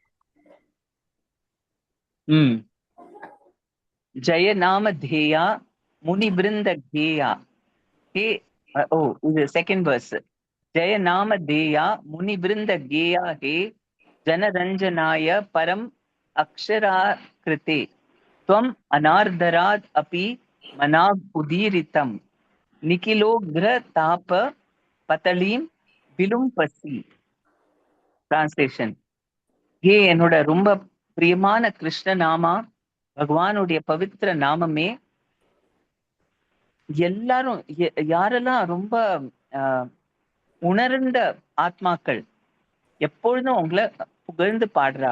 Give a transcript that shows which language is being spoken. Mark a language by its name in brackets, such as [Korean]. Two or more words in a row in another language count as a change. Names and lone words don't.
[Sanskrit] जय नाम धेय मुनि वृन्द गेय हे. இது [English] second verse. [Sanskrit] जय नाम धेय मुनि वृन्द गेय हे जनरञ्जनाय परम् अक्षर आकृते त्वम् अनार्दरात् अपि मनाग् उदीरितं निखिलोग्र ताप पटलीं विलुम्पसि. [Tamil] டிரான்ஸ்லேஷன். என்னோட ரொம்ப பிரியமான கிருஷ்ண நாமா, பகவானுடைய பவித்திர நாமமே, எல்லாரும் யாரெல்லாம் ரொம்ப உணர்ந்த ஆத்மாக்கள் எப்பொழுதும் உங்களை புகழ்ந்து பாடுறா.